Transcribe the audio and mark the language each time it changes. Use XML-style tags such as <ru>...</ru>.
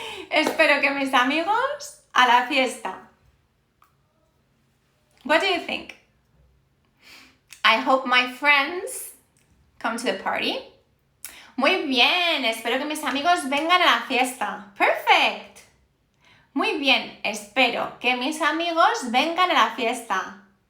<es>Espero que mis amigos a la fiesta.</es> <en>What do you think? I hope my friends come to the party.</en> <es>Muy bien. Espero que mis amigos vengan a la fiesta. Perfect. Muy bien. Espero que mis amigos vengan a la fiesta.</es>